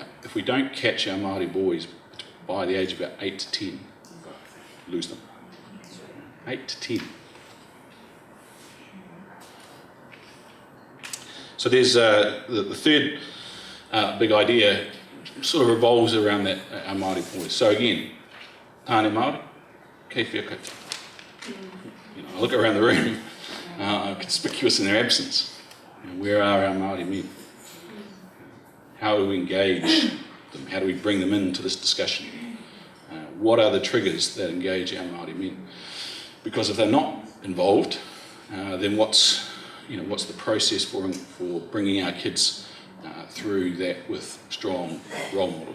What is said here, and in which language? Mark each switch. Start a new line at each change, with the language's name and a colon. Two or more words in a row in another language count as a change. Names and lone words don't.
English: If we don't catch our Māori boys by the age of about 8 to 10, lose them. 8 to 10. So there's the third big idea sort of revolves around that, our Māori boys. So again,
Māori: tāne Māori, kei whia koutou.
English: I look around the room, conspicuous in their absence. Where are our Māori men? How do we engage them? How do we bring them into this discussion? What are the triggers that engage our Māori men? Because if they're not involved, then what's the process for bringing our kids through that with strong role models?